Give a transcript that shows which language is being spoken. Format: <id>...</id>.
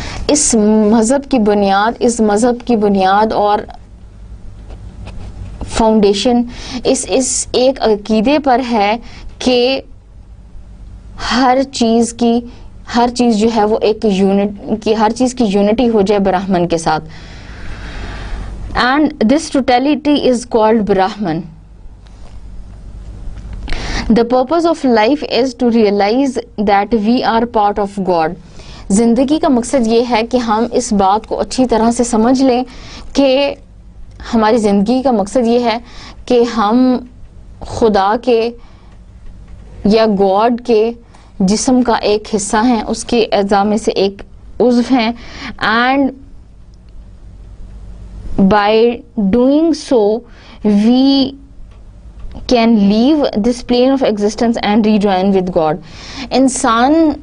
<ur>اس مذہب کی بنیاد اور فاؤنڈیشن اس ایک عقیدے پر ہے کہ ہر چیز جو ہے وہ ایک ہر چیز کی یونٹی ہو جائے براہمن کے ساتھ.</ur> <en>And this totality is called Brahman. The purpose of life is to realize that we are part of God.</en> <ur>زندگی کا مقصد یہ ہے کہ ہم اس بات کو اچھی طرح سے سمجھ لیں کہ ہماری زندگی کا مقصد یہ ہے کہ ہم خدا کے یا گاڈ کے جسم کا ایک حصہ ہیں, اس کے اعضاء میں سے ایک عضو ہیں,</ur> <en>And by doing so we can leave this plane of existence and rejoin with God.</en> <ur>انسان</ur>